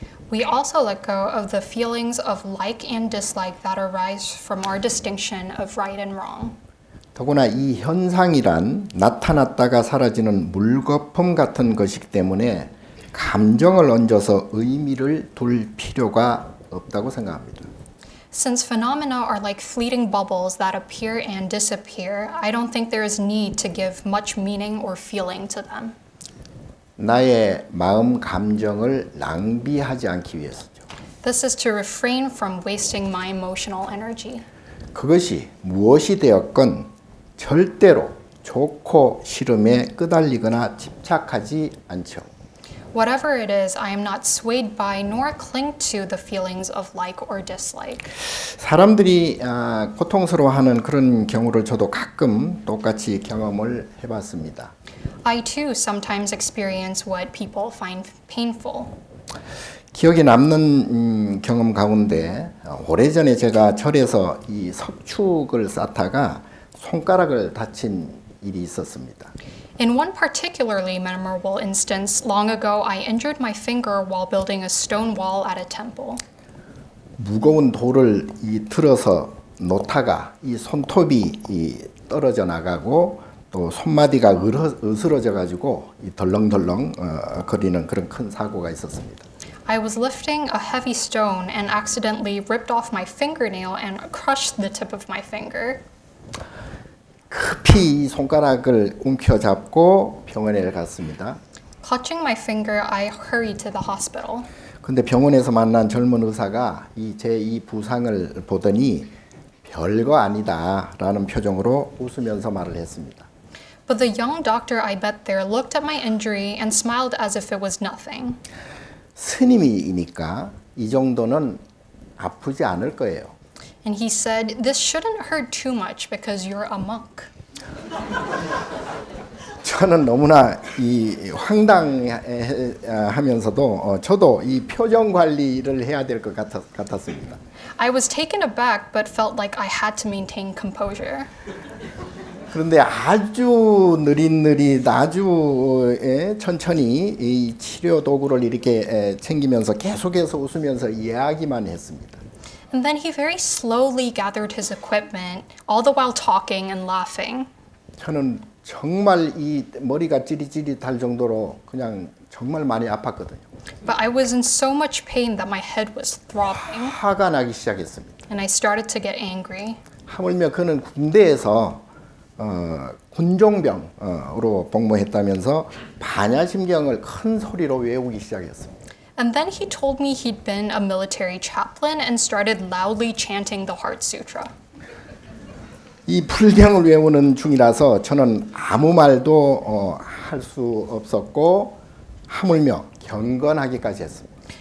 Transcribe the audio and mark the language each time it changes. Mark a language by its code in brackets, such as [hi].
[en] We also let go of the feelings of like and dislike that arise from our distinction of right and wrong. [ko] 더구나 이 현상이란 나타났다가 사라지는 물거품 같은 것이기 때문에 감정을 얹어서 의미를 둘 필요가 없다고 생각합니다. [en] Since phenomena are like fleeting bubbles that appear and disappear, I don't think there is need to give much meaning or feeling to them. [ko] 나의 마음 감정을 낭비하지 않기 위해서죠. [en] This is to refrain from wasting my emotional energy. [ko] 그것이 무엇이 되었건 절대로 좋고 싫음에 끄달리거나 집착하지 않죠. [en] Whatever it is, I am not swayed by nor cling to the feelings of like or dislike. [ko] 사람들이 고통스러워하는 그런 경우를 저도 가끔 똑같이 경험을 해봤습니다. [en] I too sometimes experience what people find painful. [ko] 기억에 남는 경험 가운데 오래전에 제가 절에서 이 석축을 쌓다가 손가락을 다친 일이 있었습니다. [en] In one particularly memorable instance, long ago I injured my finger while building a stone wall at a temple. [ko] 무거운 돌을 들어서 놓다가 이 손톱이 떨어져 나가고 또 손마디가 으스러져 가지고 덜렁덜렁 거리는 그런 큰 사고가 있었습니다. [en] I was lifting a heavy stone and accidentally ripped off my fingernail and crushed the tip of my finger. [ko] 급히 이 손가락을 움켜잡고 병원에 갔습니다. [en] Clutching my finger, I hurried to the hospital. [ko] 근데 병원에서 만난 젊은 의사가 제 이 부상을 보더니 별거 아니다라는 표정으로 웃으면서 말을 했습니다. [en] But the young doctor I met there looked at my injury and smiled as if it was nothing. [ko] 스님이니까 이 정도는 아프지 않을 거예요. [en] And he said, "This shouldn't hurt too much because you're a monk." [ko] 저는 너무나 이 황당하면서도 저도 이 표정 관리를 해야 될 것 같았습니다. [en] I was taken aback but felt like I had to maintain composure. [ko] 그런데 아주 느릿느릿 아주 천천히 이 치료 도구를 이렇게 챙기면서 계속해서 웃으면서 이야기만 했습니다. [en] And then he very slowly gathered his equipment, all the while talking and laughing. [ko] 저는 정말 이 머리가 찌릿찌릿할 정도로 그냥 정말 많이 아팠거든요. [en] But I was in so much pain that my head was throbbing, [ko] 화가 나기 시작했습니다. [en] and I started to get angry. [ko] 하물며 그는 군대에서 군종병으로 복무했다면서 반야심경을 큰 소리로 외우기 시작했습니다. [en] And then he told me he'd been a military chaplain and started loudly chanting the Heart Sutra. [ko] 이 불경을 외우는 중이라서 저는 아무 말도 할 수 없었고 하물며 경건하기까지 했습니다.